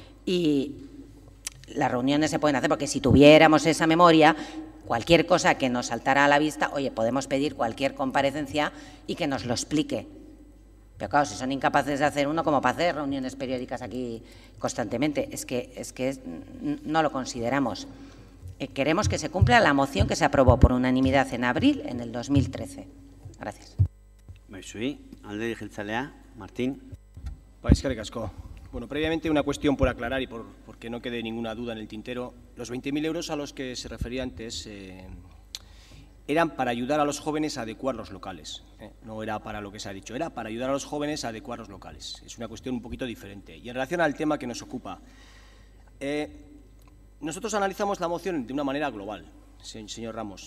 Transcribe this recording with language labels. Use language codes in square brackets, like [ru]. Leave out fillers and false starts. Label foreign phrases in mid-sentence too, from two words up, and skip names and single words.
[es] Y las reuniones se pueden hacer porque si tuviéramos esa memoria, cualquier cosa que nos saltara a la vista, oye, podemos pedir cualquier comparecencia y que nos lo explique. Pero claro, si son incapaces de hacer uno, ¿cómo para hacer reuniones periódicas aquí constantemente? Es que no lo consideramos. Queremos que se cumpla la moción que se aprobó por unanimidad en abril en el 2013. Gracias. [eu] Alderdi Jeltzalea. Martín. Eskerrik asko. [es] Bueno, previamente una cuestión por aclarar y porque no quede ninguna duda en el tintero. Los 20.000 euros a los que se refería antes eran para ayudar a los jóvenes a adecuar los locales. No era para lo que se ha dicho, era para ayudar a los jóvenes a adecuar los locales. Es una cuestión un poquito diferente. Y en relación al tema que nos ocupa, nosotros analizamos la moción de una manera global, señor Ramos.